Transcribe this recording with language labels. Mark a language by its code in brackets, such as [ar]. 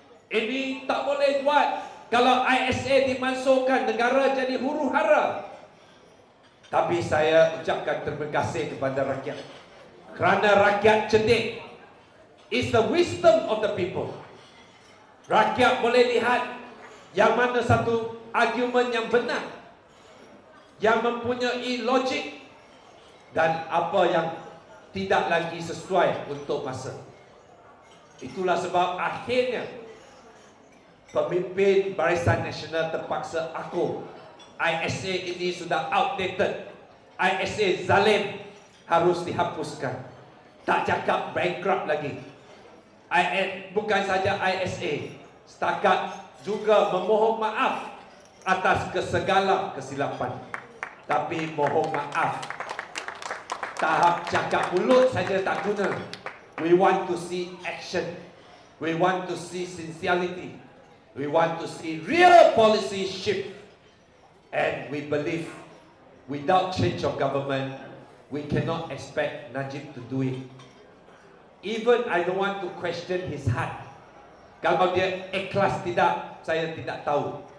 [ms] Ini tak boleh buat. Kalau ISA dimasukkan, negara jadi huru-hara. Tapi saya ucapkan terima kasih kepada rakyat, kerana rakyat cerdik. [en] It's the wisdom of the people. [ms] Rakyat boleh lihat yang mana satu argument yang benar, yang mempunyai logik, dan apa yang tidak lagi sesuai untuk masa. Itulah sebab akhirnya pemimpin Barisan Nasional terpaksa akur. ISA ini sudah outdated. ISA zalim, harus dihapuskan. Tak cakap bankrupt lagi. Bukan saja ISA, setakat juga memohon maaf atas segala kesilapan. Tapi mohon maaf, tahap cakap mulut saja tak guna. [en] We want to see action. We want to see sincerity. We want to see real policy shift. And we believe without change of government, we cannot expect Najib to do it. Even I don't want to question his heart. [ms] Kalau dia ikhlas tidak, saya tidak tahu.